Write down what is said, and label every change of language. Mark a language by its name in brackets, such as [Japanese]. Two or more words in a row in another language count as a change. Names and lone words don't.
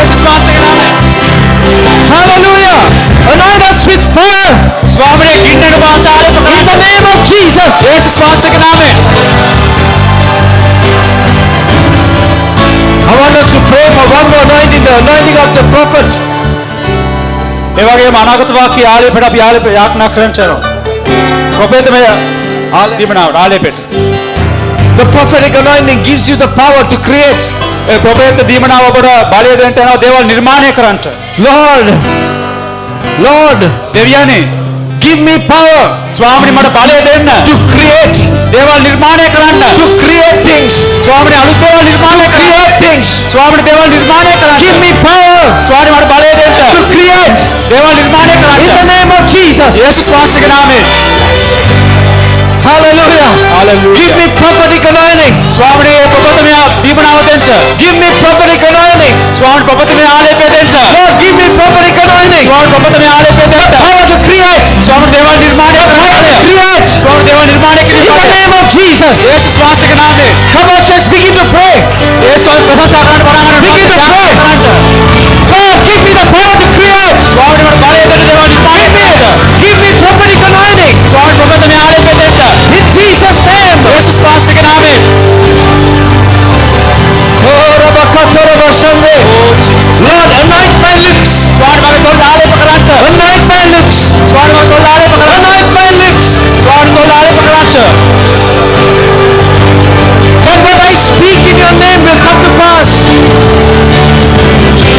[English] Hallelujah. Anoint us with fire. In the name of Jesus. I want us to pray for one more anointing, the anointing of the prophet. [Sinhala] ඒ වගේම අනාගත වාක්‍ය ආලේපයට අපි ආලේප යාඥා කරන්න යනවා. ප්‍රොෆෙටමය දීමනාවට ආලේපයට. [English] The prophetic anointing gives you the power to create. [Sinhala] ඒ ප්‍රොෆෙට දීමනාව ඔබට බලය දෙන්න යනවා දේවල් නිර්මාණය කරන්නට. [English] Lord, Lord, [Sinhala] දෙවියනේ [English] give me power [Sinhala] ස්වාමිනේ මට බලය දෙන්න. [English] to create, [Sinhala] දේවල් නිර්මාණය කරන්න. [English] to create things, [Sinhala] ස්වාමිනේ අලුත් දේවල් නිර්මාණය කරන්න. [English] create things. [Sinhala] ස්වාමිනේ දේවල් නිර්මාණය කරන්න. [English] Give me power [Sinhala] ස්වාමිනේ මට බලය දෙන්න. [English] to create [Sinhala] දේවල් නිර්මාණය කරන්න. [English] in the name of Jesus. [Sinhala] යේසුස් වහන්සේගේ නාමයෙන්. [English] Hallelujah. Hallelujah. Give me prophetic anointing. [Sinhala] ස්වාමිනේ ප්‍රොෆෙටමය දීමනාව දෙන්න. [English] Give me prophetic anointing. [Sinhala] ස්වාමිනේ ප්‍රොෆෙටමය ආලේපය දෙන්න. [English] Lord, give me prophetic anointing. [Sinhala] ස්වාමිනේ ප්‍රොෆෙටමය ආලේපය දෙන්න. [English] Power to create. [Sinhala] ස්වාමිනේ දේවල් නිර්මාණය [English] Power to [Sinhala] කරන්න. [English] create. [Sinhala] ස්වාමිනේ දේවල් නිර්මාණය [English] In the [Sinhala] කිරීම. [English] name of Jesus. [Sinhala] යේසුස් වහන්සේගේ නාමයෙන්. [English] Come on, church, begin to pray. [Sinhala] යේසුස් ප්‍රශංසා කරන්න පටන් ගන්න. [English] Begin to pray. God, give me the power to create. [Sinhala] ස්වාමිනේ මට බලය දෙන්න දේවල් නිර්මාණය කරන්න. [English] Give me prophetic anointing. [Sinhala] ස්වාමිනේ ප්‍රොෆෙටමය ආලේපය දෙන්න. [English] In Jesus' name. [Sinhala] යේසුස් වහන්සේගේ නාමයෙන්. Oh, Rabakatarabashande. [English] Lord, anoint my lips. [Sinhala] ස්වාමිනේ මගේ තොල් ආලේප කරන්න. [English] Anoint my lips. [Sinhala] ස්වාමිනේ මගේ තොල් ආලේප කරන්න. [English] Anoint my lips. [Sinhala] ස්වාමිනේ තොල් ආලේප කරන්න. [English] That what I speak in your name will come to pass.